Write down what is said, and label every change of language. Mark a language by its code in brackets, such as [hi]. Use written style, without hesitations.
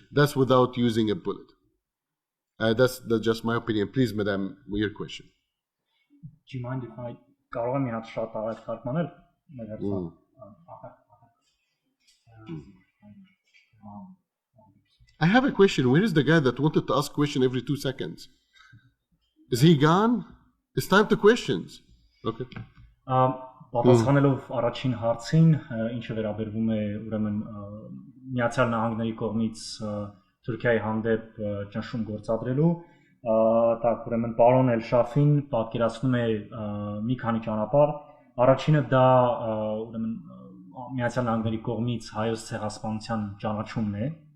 [en] That's without using a bullet. That's just my opinion. Please, Madam, your question. Do you mind if I [hy] կարող եմ մի հատ շատ արագ թարգմանել մեր հերթին? [en] I have a question. Where is the guy that wanted to ask question every 2 seconds? Is he gone? It's time to questions. Okay. [hy] Պատասխանելով առաջին հարցին, ինչը վերաբերվում է ուրեմն Միացյալ Նահանգների կողմից Թուրքիայի հանդեպ ճնշում գործադրելու, Так, ուրեմն պարոն Էլ Շաֆին պատկերացնում է մի քանի ճանապարհ։ Առաջինը դա ուրեմն Միացյալ Նահանգների կողմից հայոց ցեղասպանության ճանաչումն է։